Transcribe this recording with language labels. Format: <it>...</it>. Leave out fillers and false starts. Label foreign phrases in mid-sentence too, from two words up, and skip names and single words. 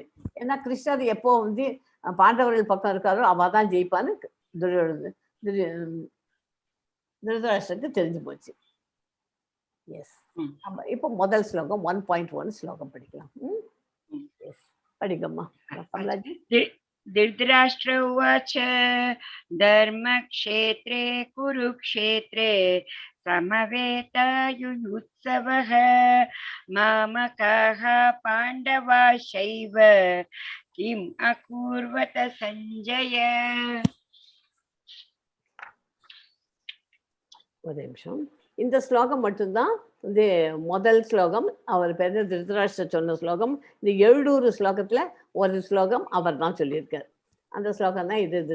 <ta>ஏன்னா கிருஷ்ணர் எப்போ பாண்டவர்கள் பக்கம் இருக்காரோ அவ தான் ஜெயிப்பான்னு திருதராஷ்டிரருக்கு தெரிஞ்சு போச்சு. எஸ். இப்போ முதல் ஸ்லோகம் 1.1 ஸ்லோகம் படிக்கலாம். எஸ், படிக்கம்மா.</ta> <sa>धृतराष्ट्र उवाच धर्मक्षेत्रे कुरुक्षेत्रे समवेतायुयुत्सवः मामकाः पाण्डवाश्चैव किम् अकुर्वत सञ्जय.</sa> <ta>ஒரு நிமிஷம். இந்த ஸ்லோகம் மட்டும்தான் முதல் ஸ்லோகம். அவர் பேர் திருதராஷ்டிரர் சொன்ன ஸ்லோகம். இந்த 700 ஸ்லோகத்துல ஒரு ஸ்லோகம் அவர் தான் சொல்லியிருக்கார். அந்த ஸ்லோகம் தான் இது.</ta>